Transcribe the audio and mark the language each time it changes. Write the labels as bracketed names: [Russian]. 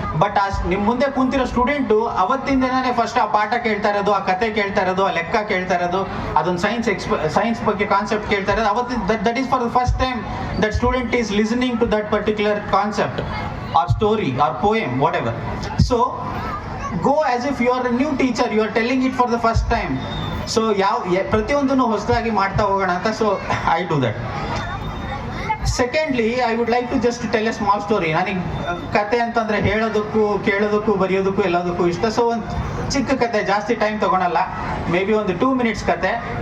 [Kannada] But ನಿಮ್ಮ ಮುಂದೆ ಕುಂತಿರೋ student ಅವತ್ತಿನ ದಿನನೇ ಫಸ್ಟ್ ಆ ಪಾಠ ಕೇಳ್ತಾ ಇರೋದು, ಆ ಕತೆ ಕೇಳ್ತಾ ಇರೋದು, ಆ ಲೆಕ್ಕ ಕೇಳ್ತಾ ಇರೋದು, ಅದೊಂದು ಸೈನ್ಸ್ ಬಗ್ಗೆ ಕಾನ್ಸೆಪ್ಟ್ ಕೇಳ್ತಾ ಇರೋದು. [English] ಅವತ್ತಿನ that is for the first time that student is listening to that particular concept or story or poem, whatever. So go as if you are a new teacher, you are telling it for the first time. [Kannada] So ಪ್ರತಿಯೊಂದನ್ನು ಹೊಸದಾಗಿ ಮಾಡ್ತಾ ಹೋಗೋಣ ಅಂತ. [English] So I do that. Secondly, I would like to just tell a small story. [Kannada] ನನಗೆ ಕತೆ ಅಂತಂದರೆ ಹೇಳೋದಕ್ಕೂ, ಕೇಳೋದಕ್ಕೂ, ಬರೆಯೋದಕ್ಕೂ ಎಲ್ಲದಕ್ಕೂ ಇಷ್ಟ. ಸೊ ಒಂದು ಚಿಕ್ಕ ಕತೆ, ಜಾಸ್ತಿ ಟೈಮ್ ತೊಗೊಳಲ್ಲ, [English] maybe [Kannada] ಒಂದು 2 minutes ಕತೆ.